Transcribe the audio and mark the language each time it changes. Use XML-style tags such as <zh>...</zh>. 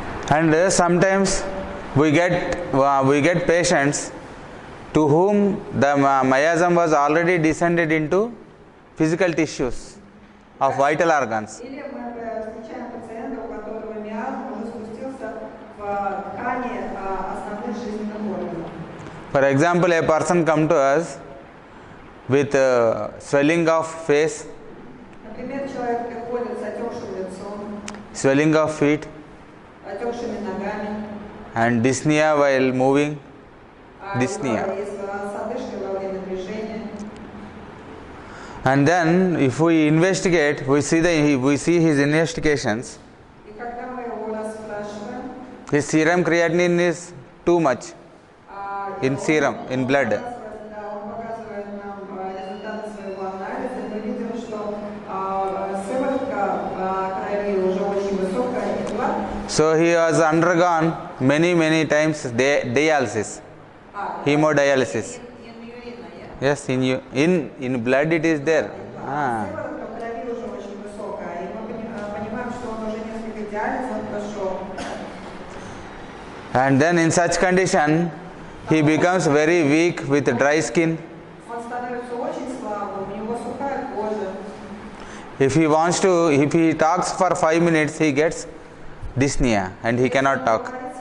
<en>And sometimes we get patients to whom the miasm was already descended into physical tissues of vital organs.</en> <ru>Или мы встречаем пациента, у которого миазм уже спустился в ткани основных жизненных органов.</ru> <en>For example, a person come to us with swelling of face,</en> <ru>Например, человек приходит с отекшим лицом,</ru> <en>swelling of feet,</en> <ru>отекшими ногами,</ru> <en>and dyspnea while moving. Dyspnea.</en> <ru>с одышкой во время движения.</ru> <en>And then if we investigate, we see his investigations.</en> <ru>И когда мы его расспрашиваем,</ru> <en>His serum creatinine is too much in serum, in blood.</en> <ru>да, он показывает нам результаты своего анализа, и мы видим, что сыворотка крови уже очень высокая, и</ru> <en>blood. So he has undergone many times dialysis, hemodialysis. Yes, in blood it is there.</en> <ru>Сыворотка в крови уже очень высокая, и мы понимаем, что он уже несколько диализов прошел.</ru> <en>And then in such condition, he becomes very weak with dry skin.</en> <ru>Он становится очень слабым, у него сухая кожа.</ru> <en>If he talks for 5 minutes, he gets dyspnea and he cannot talk.</en>